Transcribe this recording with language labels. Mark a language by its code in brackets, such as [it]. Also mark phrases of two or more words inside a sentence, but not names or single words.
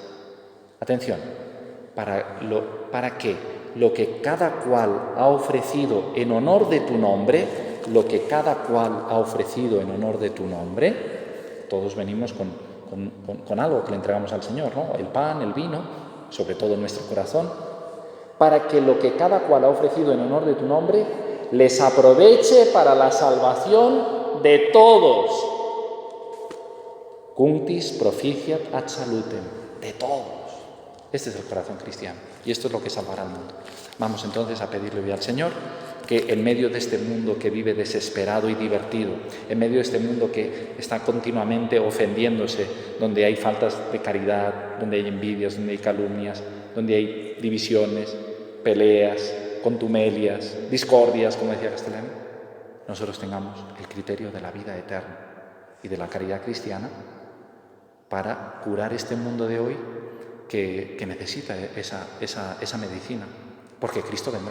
[es] Atención, para que lo que cada cual ha ofrecido en honor de tu nombre, todos venimos con algo que le entregamos al Señor, ¿no? El pan, el vino, sobre todo en nuestro corazón, para que lo que cada cual ha ofrecido en honor de tu nombre les aproveche para la salvación de todos. [la] Cunctis proficiat ad salutem, [es] de todos. Este es el corazón cristiano y esto es lo que salvará al mundo. Vamos entonces a pedirle hoy al Señor que en medio de este mundo que vive desesperado y divertido, en medio de este mundo que está continuamente ofendiéndose, donde hay faltas de caridad, donde hay envidias, donde hay calumnias, donde hay divisiones, peleas, contumelias, discordias, como decía Castellani, nosotros tengamos el criterio de la vida eterna y de la caridad cristiana para curar este mundo de hoy que necesita esa medicina, porque Cristo vendrá.